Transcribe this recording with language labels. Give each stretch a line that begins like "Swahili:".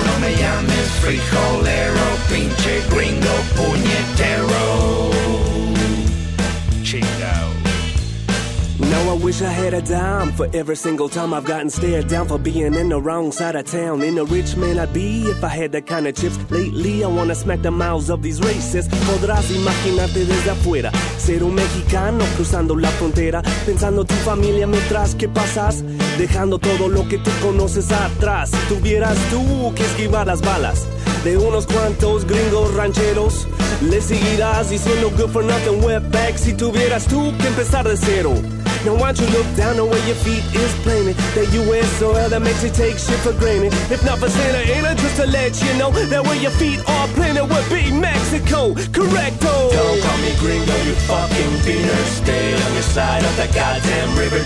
Spanish: No me llames frijolero, pinche gringo puñetero. Chingao.
English: Now I wish I had a dime for every single time I've gotten stared down for being in the wrong side of town. In a rich man I'd be if I had that kind of chips. Lately I wanna smack the mouths of these racists.
Spanish: Podrás imaginarte desde afuera, ser un mexicano cruzando la frontera, pensando tu familia mientras que pasas, dejando todo lo que tú conoces atrás. Si tuvieras tú que esquivar las balas de unos cuantos gringos rancheros, le seguirás diciendo
English: good for nothing, wet back.
Spanish: Si tuvieras tú que empezar de cero.
English: Now why don't you look down on where your feet is planted? The U.S. soil that makes you take shit for granted. If not for Santa Ana, just to let you know that where your feet are planted would be Mexico. Correcto. Don't call me gringo, you fucking beaner. Stay on your side of that goddamn river.